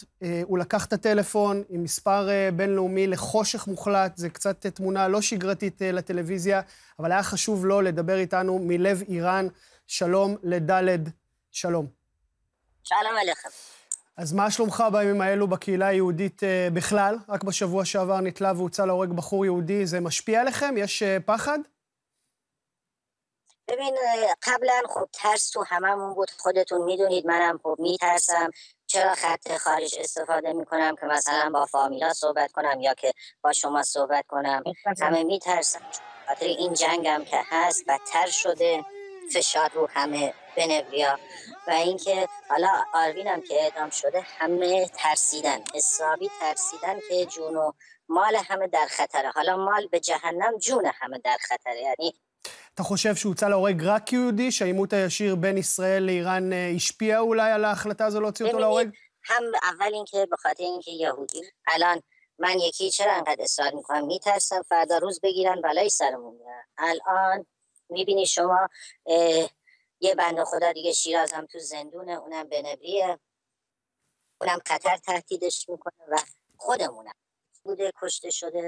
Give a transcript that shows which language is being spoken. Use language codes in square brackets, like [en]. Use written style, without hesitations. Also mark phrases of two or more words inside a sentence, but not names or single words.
[he] הוא לקח את הטלפון עם מספר בינלאומי לחושך מוחלט, זה קצת תמונה לא שגרתית לטלוויזיה, אבל היה חשוב לו לדבר איתנו מלב איראן. שלום לדלד, שלום. שלום עליכם. אז מה שלומך בימים האלו בקהילה היהודית בכלל? רק בשבוע שעבר נתלה והוצא להורג בחור יהודי, זה משפיע עליכם? יש פחד? [fa] ببین قبلا خب ترس تو هممون بود، خودتون میدونید، منم خب میترسم. چرا خط خارج استفاده میکنم که مثلا با فامیلا صحبت کنم یا که با شما صحبت کنم؟ همه میترسم. خاطر این جنگم که هست بدتر شده، فشار رو همه بنویا و اینکه حالا آروینم که اعدام شده همه ترسیدن، حسابی ترسیدن که جون و مال همه در خطره. حالا مال به جهنم، جون همه در خطره. یعنی [he] אתה חושב שהוצא להורג רק יהודי, שהעימות הישיר בין ישראל לאיראן השפיע אולי על ההחלטה הזו להוציא אותו להורג? [fa] هم اول اینکه به خاطر اینکه یهودی الان من یکی چرا انقدر اصرار میکنم، میترسم فردا روز بگیرن بلای سرمون میارن. الان میبینی شما یه بنده خدا دیگه شیرازم تو زندونه، اونم بنبریه، اونم قطر تهدیدش میکنه و خودمونم بوده کشته شده.